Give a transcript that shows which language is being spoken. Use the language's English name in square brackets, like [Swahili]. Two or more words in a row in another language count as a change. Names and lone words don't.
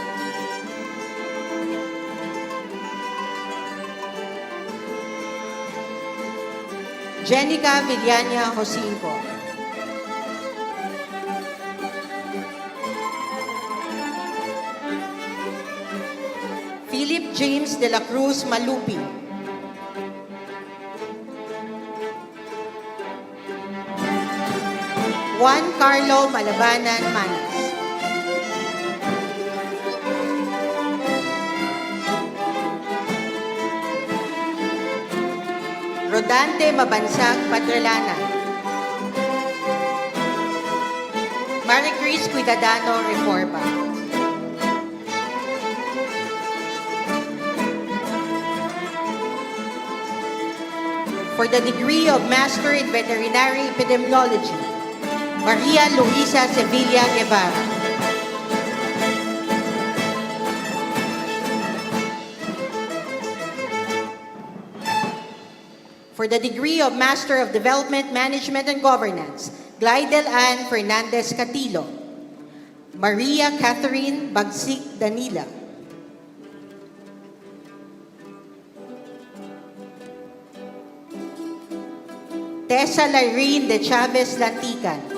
[English] Jenica Villania Josinco. Philip James de la Cruz Malupi. Juan Carlo Malabanan Manas. Rodante Mabansag Patrelana. Maricris Cuidadano Reforma. For the degree of Master in Veterinary Epidemiology, Maria Luisa Sevilla Guevara. For the degree of Master of Development, Management, and Governance, Glidel Ann Fernandez Catilo. Maria Catherine Bagsik Danila. Tessa Lyrene de Chavez Lantican.